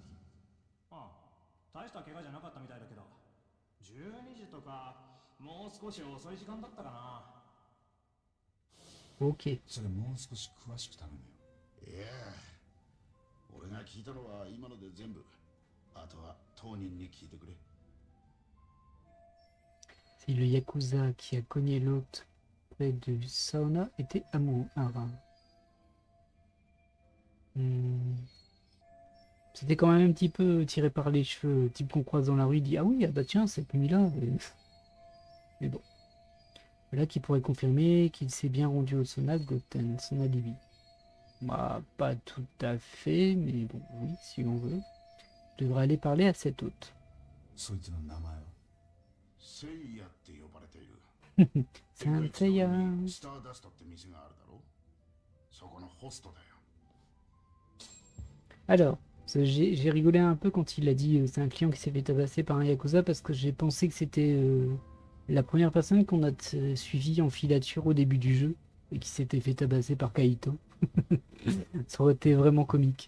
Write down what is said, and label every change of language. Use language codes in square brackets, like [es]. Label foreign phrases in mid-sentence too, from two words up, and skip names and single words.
[ja] ああ、大した怪我じゃなかったみたいだけど、12時とかもう少し遅い時間だったかな。 Ok. それもう少し詳しく頼むよ。いや、俺が聞いたのは今ので全部。あとは当人に聞いてくれ。 [fr] Si le Yakuza qui a cogné l'autre près du sauna était amoureux. C'était quand même un petit peu tiré par les cheveux. Le type qu'on croise dans la rue, il dit ah oui, ah bah tiens, cette nuit-là. Mais bon. Voilà qui pourrait confirmer qu'il s'est bien rendu au sauna de Goten, son alibi. Bah, pas tout à fait, mais bon, oui, si on veut. Je devrais aller parler à cet hôte. [ja] そいつの名前は？セイヤって呼ばれている。 [fr] Saint-Seiya. [ja] スターダストって店があるだろ？そこのホストだよ。 [fr] Alors, j'ai rigolé un peu quand il a dit c'est un client qui s'est fait tabasser par un Yakuza parce que j'ai pensé que c'était la première personne qu'on a suivie en filature au début du jeu et qui s'était fait tabasser par Kaito. Ça aurait été vraiment comique.